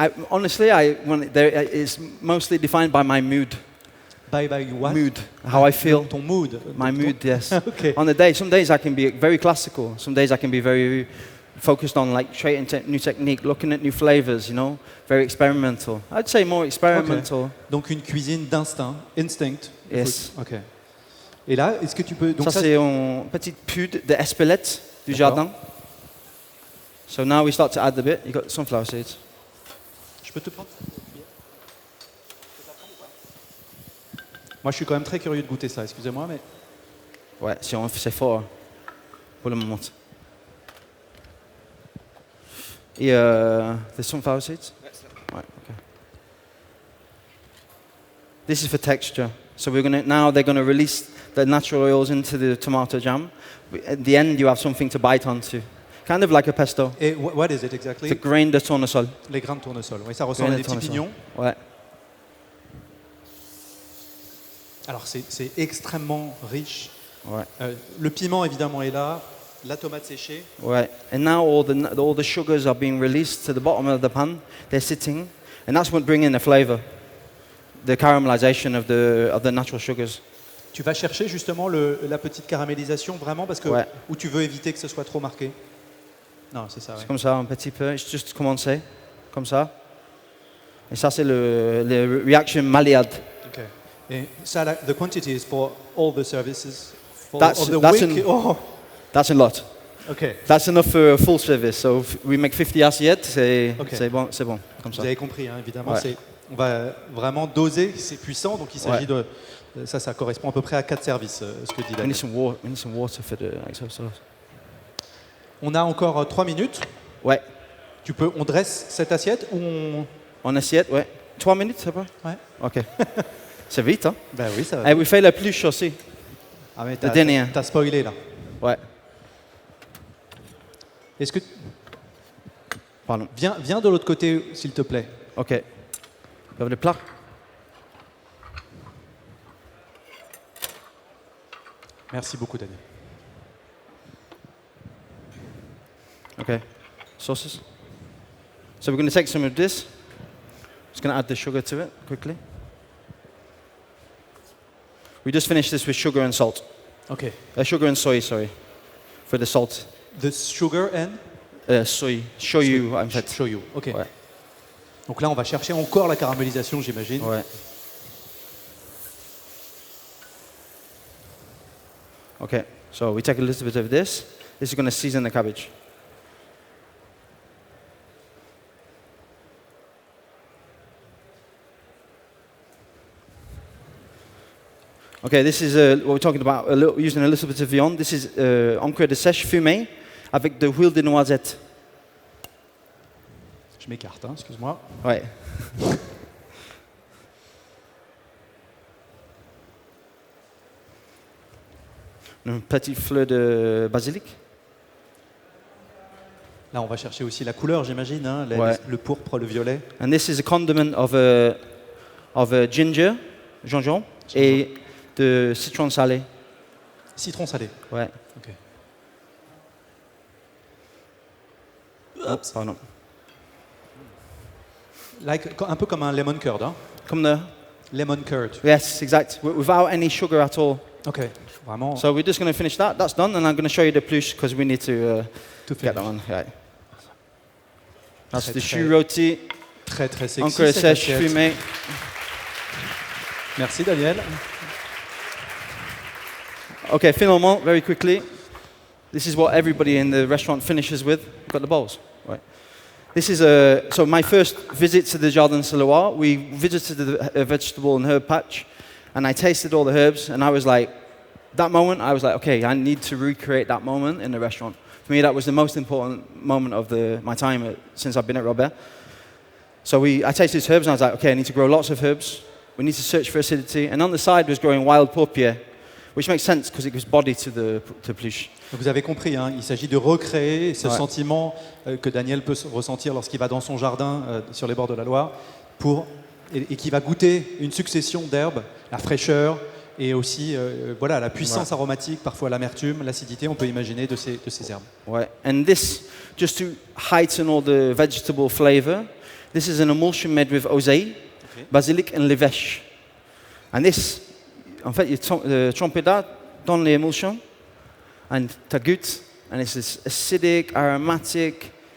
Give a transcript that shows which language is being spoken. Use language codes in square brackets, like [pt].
[en] Honestly, it's mostly defined by my mood. By what? Mood, how I feel. [fr] Ton mood. [en] My mood, yes. Okay. On the day, some days I can be very classical. Some days I can be very focused on like creating new technique, looking at new flavors, you know, very experimental. I'd say more experimental. Okay. [fr] Donc une cuisine instinct. [en] Yes. [fr] Ok. Et là, est-ce que tu peux... Donc ça c'est une petite pud de Espelette du jardin. [en] So now we start to add a bit. You got sunflower seeds. [fr] Je peux te prendre? Moi, je suis quand même très curieux de goûter ça. Excusez-moi, mais... Ouais, c'est fort pour le moment. [en] Et the sunflower seeds? Ouais, okay. This is for texture. So they're gonna release the natural oils into the tomato jam. At the end, you have something to bite onto. Kind of like a pesto. Et what is it exactly? [fr] The grain de tournesol. Les grains de tournesol. Oui, ça ressemble à des petits pignons. Ouais. Alors, c'est extrêmement riche. Ouais. Le piment, évidemment, est là. La tomate séchée. Ouais. [en] And now all the sugars are being released to the bottom of the pan. They're sitting. And that's what brings in the flavor. The caramelization of the natural sugars. [fr] Tu vas chercher justement la petite caramélisation vraiment parce que Ouais. ou tu veux éviter que ce soit trop marqué. Non, c'est ça. C'est Ouais. comme ça, un petit peu. [en] It's just [fr] commencer. Comme ça. Et ça, c'est le reaction Maillard. [en] Okay. [fr] Et ça, [en] the quantity is for all the services. For That's of the week. That's a lot. Okay. That's enough for a full service. So if we make 50 assiettes, [fr] c'est bon, comme Vous avez compris, hein, évidemment. Ouais. On va vraiment doser, c'est puissant, donc il s'agit de... Ça correspond à peu près à 4 services, ce que dit [en] We [fr] David. [en] need some water for the extra sauce. [fr] On a encore 3 minutes. Ouais. On dresse cette assiette ou En assiette, ouais. 3 minutes, c'est pas? Ouais. Ok. C'est vite, hein? Ben oui, ça va. Et we fait la pluche aussi. Ah mais le dernier. t'as spoilé là. Ouais. Est-ce que... Pardon. Viens de l'autre côté, s'il te plaît. Ok. Vous avez le plat? Merci beaucoup, Daniel. [en] Okay, sauces. So we're going to take some of this. Just going to add the sugar to it quickly. We just finished this with sugar and salt. Ok. Sugar and soy, sorry, for the salt. The sugar and [fr] Soy, shoyu en fait. shoyu. Ok. Ouais. Donc là, on va chercher encore la caramélisation, j'imagine. Ouais. [en] Okay, so we take a little bit of this. This is going to season the cabbage. Okay, this is what we're talking about, using a little bit of viande. This is [fr] encre de sèche fumée avec de huile de noisette. Je m'écarte, hein, excuse-moi. Ouais. Une petite fleur de basilic. Là, on va chercher aussi la couleur, j'imagine, hein, Ouais. le pourpre, le violet. [en] And this is a condiment of ginger, [fr] gingembre, et de citron salé. Citron salé. Ouais. Ok. Oh, pardon. Un peu comme un lemon curd. Hein. Comme the [en] Lemon curd. yes, exact. Without any sugar at all. [fr] Ok. Vraiment. [en] So we're just going to finish that. That's done, and I'm going to show you the pluche because we need to get that one. Right. That's the choux rôti, [fr] Très très sexy. encre cette sèche assiette. fumée. Merci Daniel. [en] Okay, finalement, very quickly, this is what everybody in the restaurant finishes with. You've got the bowls, right? This is so my first visit to the Jardin sur Loire. We visited the vegetable and herb patch, and I tasted all the herbs, and I was like, that moment, I was like, okay, I need to recreate that moment in the restaurant. For me, that was the most important moment of my time since I've been at Robert. So I tasted these herbs, and I was like, okay, I need to grow lots of herbs. We need to search for acidity, and on the side was growing wild paupier, which makes sense because it gives body to the pluche. [fr] Vous avez compris, hein, il s'agit de recréer ce Ouais. sentiment que Daniel peut ressentir lorsqu'il va dans son jardin sur les bords de la Loire et qui va goûter une succession d'herbes, la fraîcheur et aussi voilà, la puissance aromatique, parfois l'amertume, l'acidité, on peut imaginer de ces herbes. Ouais. [en] And this, just to heighten all the vegetable flavor, this is an emulsion made with oseille, basilic and levèche. And this, [fr] en fait, [en] you trempes that [fr] dans l'émulsion, [en] and [fr] tu goûtes, [en] and it's this acidic, aromatic.